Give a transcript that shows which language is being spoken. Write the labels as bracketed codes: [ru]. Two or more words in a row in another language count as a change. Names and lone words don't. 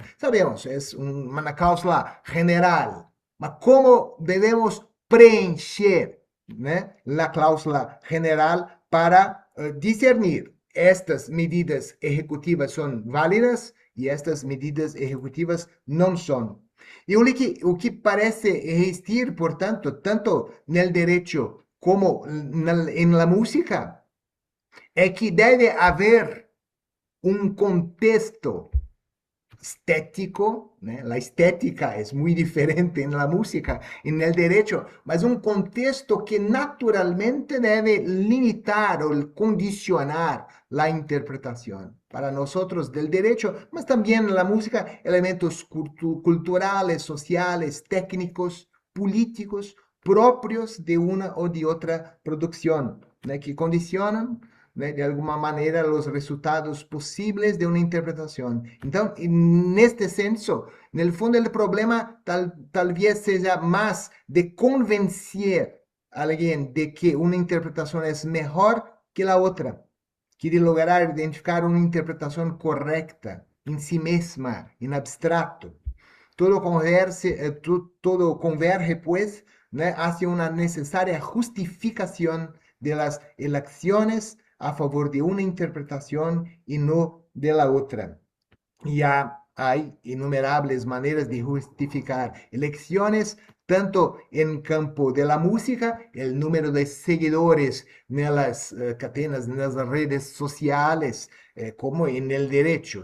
[es] Sabemos, es una cláusula general, pero ¿cómo debemos preencher, la cláusula general para discernir estas medidas ejecutivas son válidas y estas medidas ejecutivas no son? [pt] E o que parece existir, portanto, tanto no direito como na música, é que deve haver um contexto estético, [es] la estética es muy diferente en la música, en el derecho, mas un contexto que naturalmente debe limitar o condicionar la interpretación. Para nosotros del derecho, mas también en la música, elementos culturales, sociales, técnicos, políticos, propios de una o de otra producción, que condicionan [pt] de alguma maneira os resultados possíveis de uma interpretação. Então, neste senso, no fundo, o problema talvez seja mais de convencer alguém de que uma interpretação é melhor que a outra, que de lograr identificar uma interpretação correta em si mesma, em abstrato. [es] Todo converge, pues, hacia una necesaria justificación de las elecciones a favor de una interpretación y no de la otra. Ya hay innumerables maneras de justificar elecciones, tanto en campo de la música, el número de seguidores en las cadenas, en las redes sociales, como en el derecho.